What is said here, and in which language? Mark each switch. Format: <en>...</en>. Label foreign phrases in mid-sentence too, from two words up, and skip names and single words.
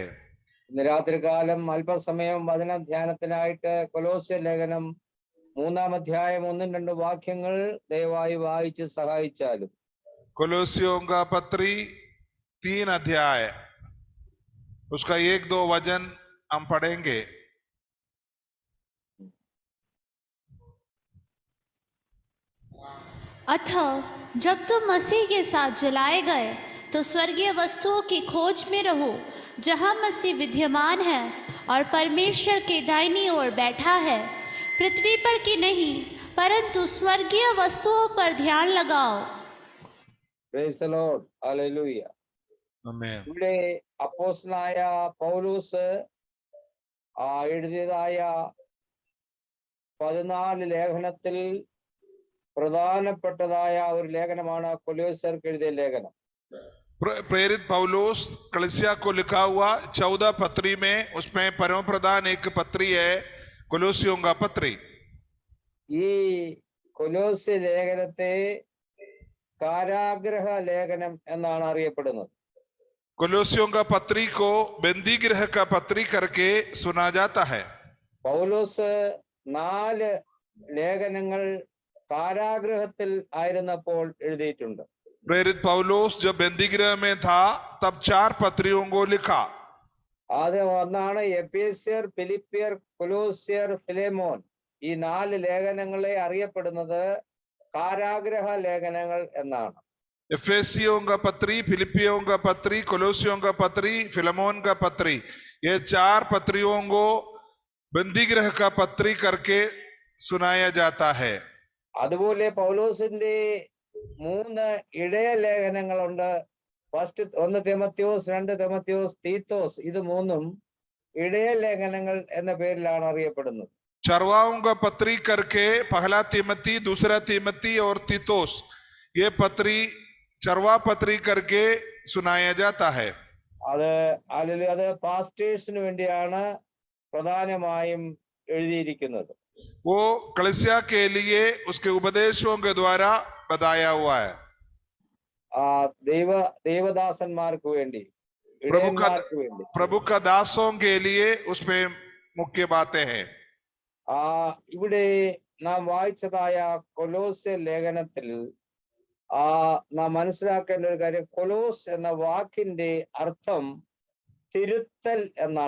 <ml>ഇന്ന് രാത്രികാലം അല്പസമയം വചന ധ്യാനത്തിനായിട്ട് കൊലോസ്യ ലേഖനം 3-ാം അധ്യായം 1-2 വാക്യങ്ങൾ ദയവായി വായിച്ച് സഹായിച്ചാലും.</ml> <hi>कोलोसियों का पत्री 3 अध्याय उसका 1-2 वचन हम पढ़ेंगे। अतः जब तुम मसीह के साथ जलाए गए तो स्वर्गीय वस्तुओं की खोज में रहो, जहाँ मसीह विद्यमान है और परमेश्वर के दाहिनी ओर बैठा है। पृथ्वी पर की नहीं परंतु स्वर्गीय वस्तुओं पर ध्यान लगाओ।</hi> <en>praise the Lord.</en> <ml>ഹല്ലേലൂയ.</ml> <hi>आमीन।</hi> <ml>ഇവിടെ അപ്പോസ്തലനായ പൗലോസ് എഴുതിയതായ 14 ലേഖനത്തിൽ പ്രധാനപ്പെട്ടതായ ഒരു ലേഖനമാണ് കൊലോസ്യർക്ക് എഴുതിയ ലേഖനം.</ml> <hi>प्रेरित पौलुस कलीसिया को लिखा हुआ 14 पत्री में उसमें परम प्रधान एक पत्री है, कोलोसियों का पत्री।</hi> <ml>ഈ കൊലോസ്യ ലേഖനത്തെ കാരാഗ്രഹ ലേഖനം എന്നാണ് അറിയപ്പെടുന്നത്.</ml> <hi>कोलोसियों का पत्री को बंदीगृह का पत्री करके सुना जाता है।</hi> <ml>പൗലോസ് 4 ലേഖനങ്ങൾ കാരാഗ്രഹത്തിൽ ആയിരുന്നപ്പോൾ എഴുതിയിട്ടുണ്ട്.</ml> <hi>प्रेरित पौलुस जब बंदीगृह में था तब 4 पत्रियों को लिखा।</hi> <ml>അത് ഒന്നാണ് എഫേസ്യർ, ഫിലിപ്പിയർ, കൊലോസ്യർ, ഫിലേമോൻ. ഈ 4 ലേഖനങ്ങളെ അറിയപ്പെടുന്നത് കാരാഗ്രഹ ലേഖനങ്ങൾ എന്നാണ്.</ml> <hi>एफेसियों का पत्री, फिलिपियों का पत्री, कोलोसियों का पत्री, फिलेमोन का पत्री, ये 4 पत्रियों को बंदीगृह का पत्री करके सुनाया जाता है।</hi> <ml>അതുപോലെ പൗലോസിന്റെ 3 ഇടയ ലേഖനങ്ങളുണ്ട്. ഫസ്റ്റ് 1 തിമോത്തിയോസ്, 2 തിമോത്തിയോസ്, തീത്തോസ്. ഇത് 3ഉം ഇടയ ലേഖനങ്ങൾ എന്ന പേരിലാണ് അറിയപ്പെടുന്നത്.</ml> <hi>चरवाओं का पत्री करके पहला तिमोथी, दूसरा तिमोथी और तीतोस, ये पत्री चरवा पत्री करके सुनाया जाता है।</hi> <ml>അത് പാസ്റ്റേഴ്സിന് വേണ്ടിയാണ് പ്രധാനമായും എഴുതിയിരിക്കുന്നത്.</ml> <hi>वो कलीसिया के लिए उसके उपदेशों के द्वारा बताया हुआ है.</hi> <ml>ദൈവദാസന്മാർക്ക് വേണ്ടി, ഇടയന്മാർക്ക് വേണ്ടി,</ml> <hi>प्रभु का दासों के लिए उसपे मुख्य बातें हैं.</hi> <ml>ഇവിടെ നാം വായിച്ചതായ കൊലോസ്യ ലേഖനത്തിൽ നാം മനസ്സിലാക്കേണ്ട ഒരു കാര്യം, കൊലോസ് എന്ന വാക്കിന്റെ അർത്ഥം തിരുത്തൽ എന്നാണ്.</ml>